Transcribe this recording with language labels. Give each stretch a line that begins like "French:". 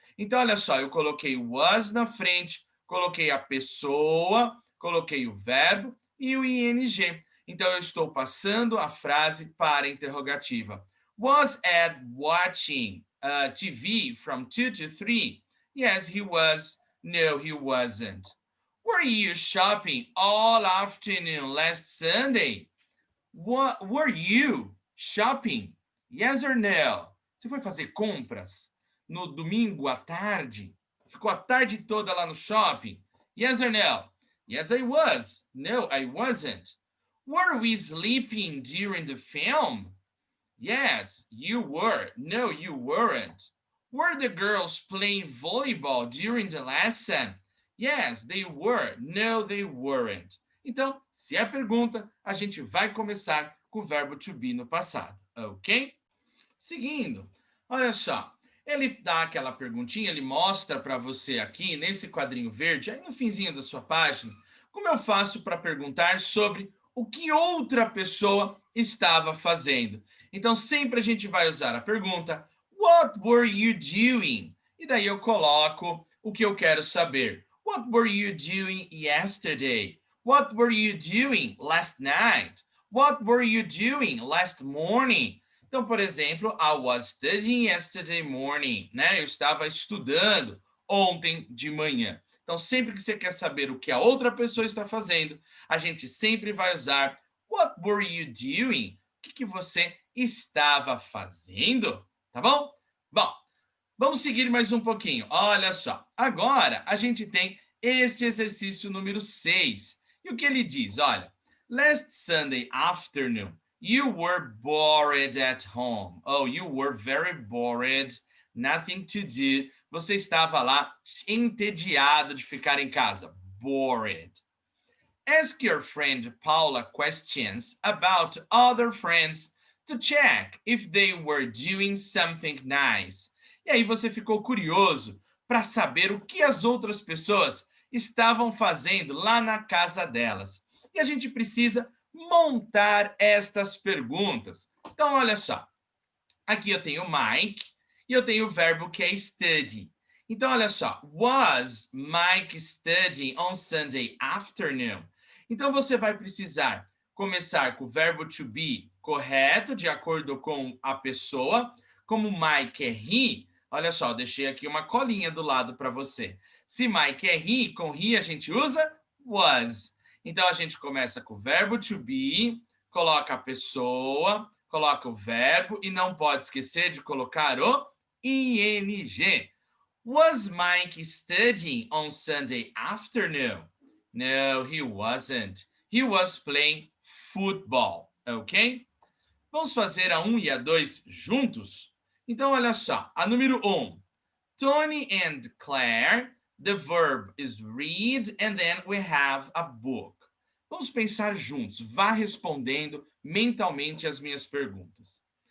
Portuguese: Então, olha só, eu coloquei was na frente, coloquei a pessoa, coloquei o verbo e o ing. Então, eu estou passando a frase para a interrogativa.
English: Was Ed watching TV from 2 to 3? Yes, he was. No, he wasn't. Were you shopping all afternoon last Sunday? What, were you shopping? Yes or no?
Portuguese: Você foi fazer compras no domingo à tarde? Ficou a tarde toda lá no shopping?
English: Yes or no? Yes, I was. No, I wasn't. Were we sleeping during the film? Yes, you were. No, you weren't. Were the girls playing volleyball during the lesson? Yes, they were. No, they weren't.
Portuguese: Então, se é pergunta, a gente vai começar com o verbo to be no passado, ok? Seguindo, olha só, ele dá aquela perguntinha, ele mostra para você aqui, nesse quadrinho verde, aí no finzinho da sua página, como eu faço para perguntar sobre o que outra pessoa estava fazendo. Então, sempre a gente vai usar a pergunta,
English: what were you doing?
Portuguese: E daí eu coloco o que eu quero saber.
English: What were you doing yesterday? What were you doing last night? What were you doing last morning?
Portuguese: Então, por exemplo,
English: I was studying yesterday morning,
Portuguese: né? Eu estava estudando ontem de manhã. Então, sempre que você quer saber o que a outra pessoa está fazendo, a gente sempre vai usar
English: what were you doing?
Portuguese: O que você estava fazendo? Tá bom? Bom, vamos seguir mais um pouquinho. Olha só, agora a gente tem esse exercício número 6. E o que ele diz? Olha,
English: last Sunday afternoon, You were bored at home. Oh, you were very bored. Nothing to do.
Portuguese: Você estava lá entediado de ficar em casa.
English: Bored. Ask your friend Paula questions about other friends to check if they were doing something nice.
Portuguese: E aí você ficou curioso para saber o que as outras pessoas estavam fazendo lá na casa delas. E a gente precisa montar estas perguntas. Então, olha só. Aqui eu tenho Mike e eu tenho o verbo que é study. Então, olha só.
English: Was Mike studying on Sunday afternoon?
Portuguese: Então, você vai precisar começar com o verbo to be correto, de acordo com a pessoa. Como Mike é he, olha só, eu deixei aqui uma colinha do lado para você. Se Mike é he, com he a gente usa was. Então, a gente começa com o verbo to be, coloca a pessoa, coloca o verbo e não pode esquecer de colocar o ing.
English: Was Mike studying on Sunday afternoon? No, he wasn't. He was playing football, ok?
Portuguese: Vamos fazer a 1 e a 2 juntos? Então, olha só. A número 1.
English: Tony and Claire. The verb is read and then we have a book.
Portuguese: Vamos pensar juntos. Vá respondendo mentalmente as minhas perguntas.